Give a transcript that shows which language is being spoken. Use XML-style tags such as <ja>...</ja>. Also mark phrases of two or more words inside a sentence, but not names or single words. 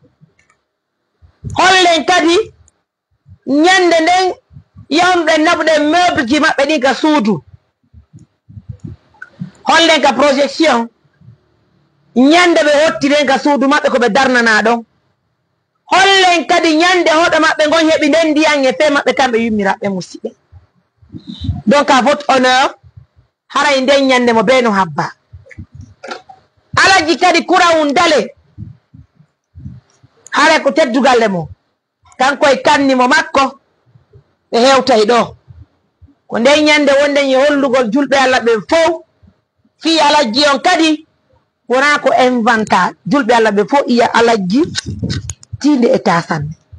<ff>hollen kadi ñande nden yawnuɗen naɓuɗen meuble ji maɓɓe ɗin ka suudu hollen ka projection ñande ɓe hottiren ka suudu maɓɓe ko ɓe darnana ɗon hollen kadi ñande hoɗo maɓɓe gon heɓi nden ndiyan e fe maɓɓe kamɓe yummiraɓe musidɓe</ff> <fr>donc à votre honneur</fr> <ff>haray nden ñande mo be no habba alaji kadi kurawun dale haray ko teddugalle mo kanko e kannimo makko ɓe hewtay ɗo ko nden ñande wonden e hollugol julɓe Allah ɓe fof fi alajji on kadi wona ko inventa julɓe Allah ɓe fof iya alajji tinde e tasanne</ff>